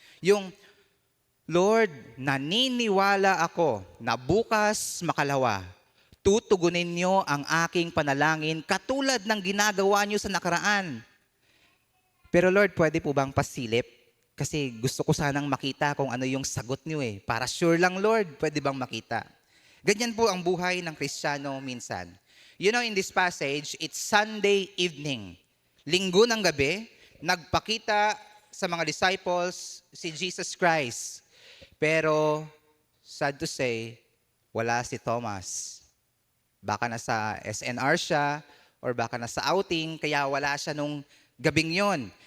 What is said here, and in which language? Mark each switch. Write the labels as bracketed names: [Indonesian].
[Filipino] Yung, Lord, naniniwala ako na bukas makalawa, tutugunin niyo ang aking panalangin katulad ng ginagawa niyo sa nakaraan. Pero Lord, pwede po bang pasilip? Kasi gusto ko sanang makita kung ano yung sagot niyo eh. Para sure lang, Lord, pwede bang makita? Ganyan po ang buhay ng Kristiyano minsan. [English] You know, in this passage, it's Sunday evening. [Filipino] Linggo ng gabi, nagpakita sa mga disciples si Jesus Christ. Pero, [English] sad to say, [Filipino] wala si Thomas. Baka nasa SNR siya or baka nasa outing, kaya wala siya nung gabing yon.